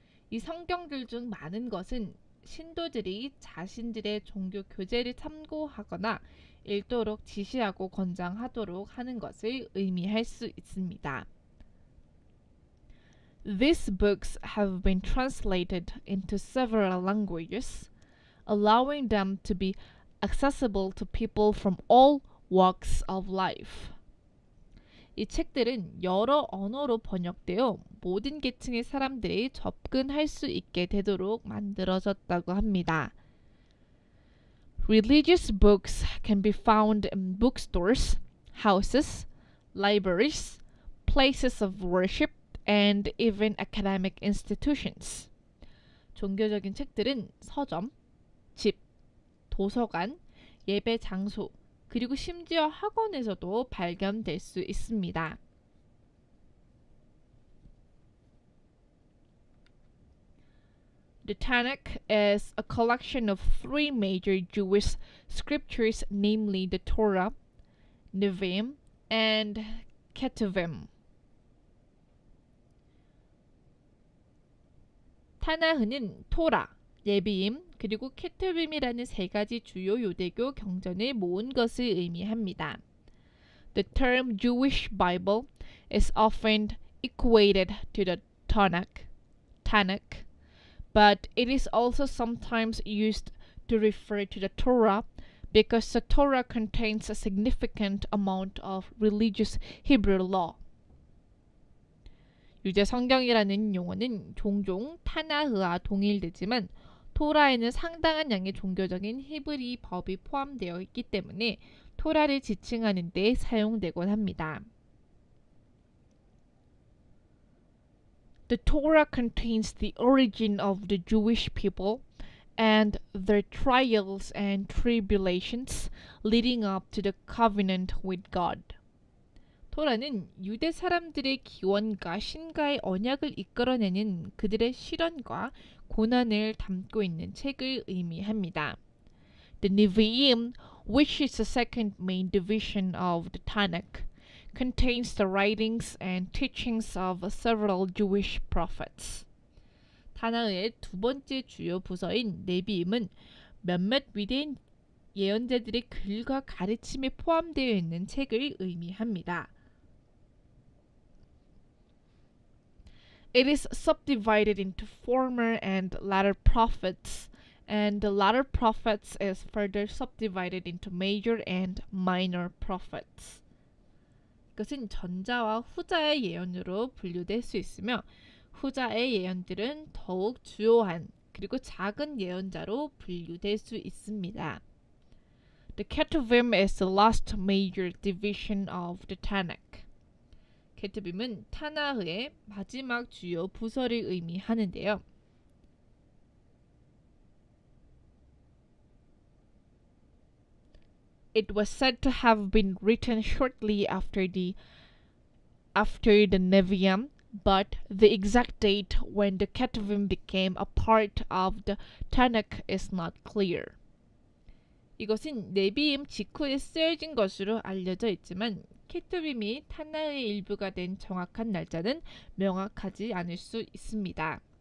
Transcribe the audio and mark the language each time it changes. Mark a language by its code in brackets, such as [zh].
[ko] 이 성경들 중 많은 것은 신도들이 자신들의 종교 교재를 참고하거나 읽도록 지시하고 권장하도록 하는 것을 의미할 수 있습니다. [en] These books have been translated into several languages, allowing them to be accessible to people from all walks of life. [ko] 이 책들은 여러 언어로 번역되어 모든 계층의 사람들이 접근할 수 있게 되도록 만들어졌다고 합니다. [en] Religious books can be found in bookstores, houses, libraries, places of worship, and even academic institutions. [ko] 종교적인 책들은 서점, 집, 도서관, 예배 장소, 그리고 심지어 학원에서도 발견될 수 있습니다. [en] The Tanakh is a collection of three major Jewish scriptures, namely the Torah, Nevi'im, and Ketuvim. [ko] 타나흐는 토라, 네비임, 그리고 케투빔이라는 세 가지 주요 유대교 경전을 모은 것을 의미합니다. [en] The term Jewish Bible is often equated to the Tanakh, but it is also sometimes used to refer to the Torah because the Torah contains a significant amount of religious Hebrew law. [ko] 유대 성경이라는 용어는 종종 타나흐와 동일되지만 토라에는 상당한 양의 종교적인 히브리 법이 포함되어 있기 때문에 토라를 지칭하는 데 사용되곤 합니다. [en] The Torah contains the origin of the Jewish people and their trials and tribulations leading up to the covenant with God. [ko] 토라는 유대 사람들의 기원과 신과의 언약을 이끌어내는 그들의 시련과 고난을 담고 있는 책을 의미합니다. [en] The Nevi'im, which is the second main division of the Tanakh, contains the writings and teachings of several Jewish prophets. [ko] 타나흐의 두 번째 주요 부서인 네비임은 몇몇 위대한 예언자들의 글과 가르침이 포함되어 있는 책을 의미합니다. [en] It is subdivided into former and latter prophets, and the latter prophets is further subdivided into major and minor prophets. [ko] 이것은 전자와 후자의 예언으로 분류될 수 있으며 후자의 예언들은 더욱 주요한 그리고 작은 예언자로 분류될 수 있습니다. [en] The Ketuvim is the last major division of the Tanakh. [ko] 케투빔은 타나흐의 마지막 주요 부서를 의미하는데요. [en] It was said to have been written shortly after the Nevi'im, but the exact date when the Ketuvim became a part of the Tanakh is not clear. [ko] 이것은 네비임 직후에 쓰여진 것으로 알려져 있지만 케투빔이 타나의 일부가 된 정확한 날짜는 명확하지 않을 수 있습니다.